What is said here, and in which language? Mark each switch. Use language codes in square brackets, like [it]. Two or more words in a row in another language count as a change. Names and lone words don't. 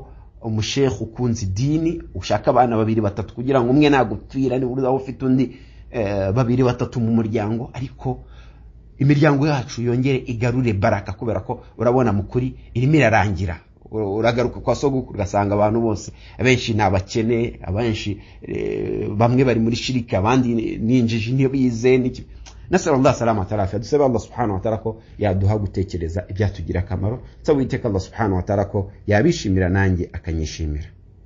[rw] Umushekhe ukunze idini, ushaka abana 2-3 kugira ngo umwe nagupfira, ni uruzaho ufite undi 2-3 mu muryango, ariko imiryango yacu yongere igarure baraka, kubera ko urabona mukuri irimo irarangira. Uragaruka kwa sogokuru ugasanga abantu bose abenshi nabakene, abenshi bamwe bari muri shiriki, abandi ninjije niyo bize n'iki. Nasallallahu salama tarafa. Dusaba [ar] الله سبحانه وتعالى [rw] ko yaduha gutekereza ibyatugira akamaro. Nsaba Uwiteka [ar] الله سبحانه وتعالى [rw] ko yabishimira nanjye akanyishimira.